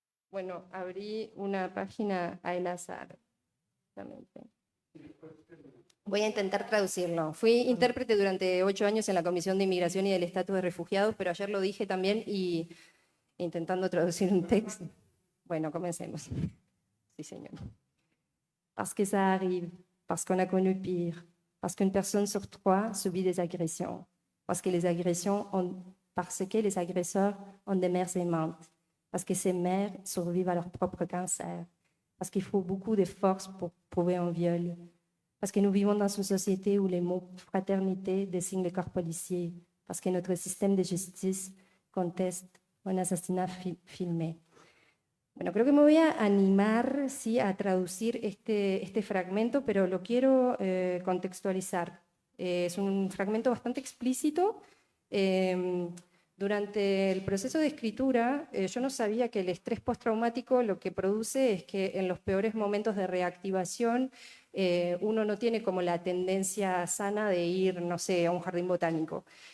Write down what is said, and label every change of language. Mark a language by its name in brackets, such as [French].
[Spanish] Bueno, abrí una página al azar. Voy a intentar traducirlo. Fui intérprete durante 8 años en la Comisión de Inmigración y del Estatus de Refugiados, pero ayer lo dije también y intentando traducir un texto. Bueno, comencemos. Sí, señor. [French] Parce que ça arrive, parce qu'on a connu pire, parce qu'une personne sur 3 subit des agressions, parce que les agresseurs ont des mères aimantes, parce que ces mères survivent à leur propre cancer, parce qu'il faut beaucoup de force pour prouver un viol, parce que nous vivons dans une société où les mots fraternité désignent le corps policier, parce que notre système de justice conteste un assassinat filmé. [Spanish] Bueno, creo que me voy a animar, sí, a traducir este fragmento, pero lo quiero contextualizar. Es un fragmento bastante explícito. Durante el proceso de escritura, yo no sabía que el estrés postraumático lo que produce es que en los peores momentos de reactivación uno no tiene como la tendencia sana de ir, no sé, a un jardín botánico.